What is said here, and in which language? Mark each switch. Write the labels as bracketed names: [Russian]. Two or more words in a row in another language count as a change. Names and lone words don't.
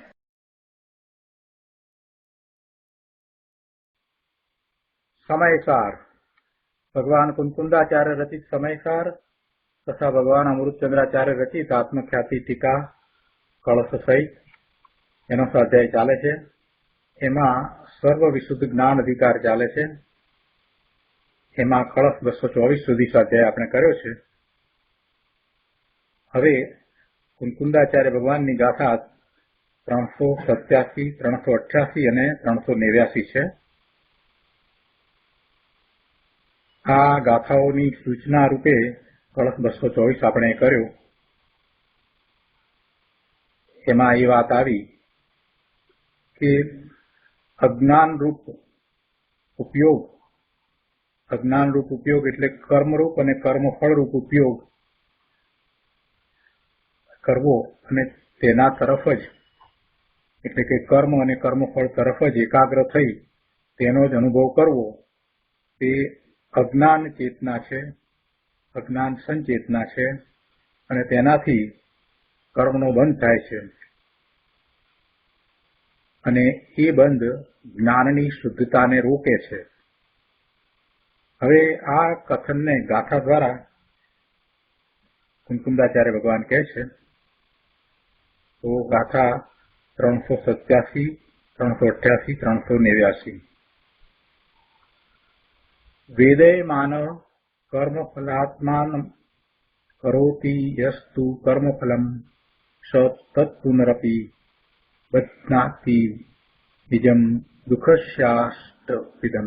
[Gujarati] સમયસાર ભગવાન કુંદકુંદાચાર્ય રચિત સમયસાર તથા ભગવાન અમૃતચંદ્રાચાર્ય રચિત આત્મખ્યાતિ ટીકા કળશ સહિત એનો સ્વાધ્યાય ચાલે છે। એમાં સર્વ વિશુદ્ધ જ્ઞાન અધિકાર ચાલે છે। એમાં કળશ 224 સુધી સ્વાધ્યાય આપણે કર્યો છે। હવે કુંદકુંદાચાર્ય ભગવાનની ગાથા 387, 388 અને 389 છે। આ ગાથાઓની સૂચના રૂપે કળશ 224 આપણે કર્યો। એમાં એ વાત આવી કે અજ્ઞાન રૂપ ઉપયોગ એટલે કર્મરૂપ અને કર્મફળ રૂપ ઉપયોગ કરવો અને તેના તરફ જ એટલે કે કર્મ અને કર્મફળ તરફ જ એકાગ્ર થઈ તેનો જ અનુભવ કરવો તે અજ્ઞાન ચેતના છે, અજ્ઞાન સંચેતના છે અને તેનાથી કર્મનો બંધ થાય છે અને એ બંધ જ્ઞાનની શુદ્ધતાને રોકે છે। હવે આ કથનને ગાથા દ્વારા કુંદકુંદાચાર્ય ભગવાન કહે છે। તો ગાથા 387, 388, 389 [Sanskrit] वेदयमान कर्मफलात्मानं करोति यस्तु कर्मफलं स तत्पुनरपि बध्नाति निजं दुःखस्याष्टविधम्।